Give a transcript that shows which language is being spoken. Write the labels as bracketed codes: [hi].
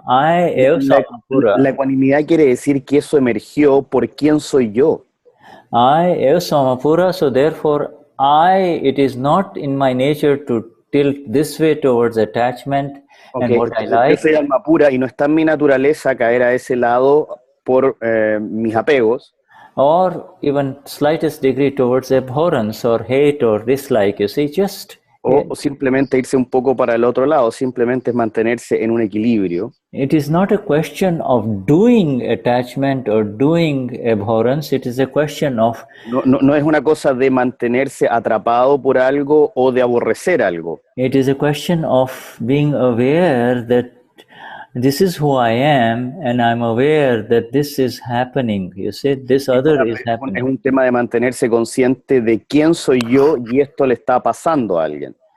[es] La ecuanimidad quiere decir que eso emergió por quién soy yo. [en] I am Samapura, so therefore it is not in my nature to tilt this way towards attachment and what I like. [es] Yo soy alma pura y no está en mi naturaleza caer a ese lado por mis apegos. [en] Or even slightest degree towards abhorrence or hate or dislike, you see, just... [es] O simplemente irse un poco para el otro lado, simplemente es mantenerse en un equilibrio. [en] It is not a question of doing attachment or doing abhorrence, it is a question of... [es] No es una cosa de mantenerse atrapado por algo o de aborrecer algo. [en] It is a question of being aware that this is who I am and I'm aware that this is happening. You see, this other is happening. [es] Es un tema de mantenerse consciente de quién soy yo y esto le está pasando a alguien.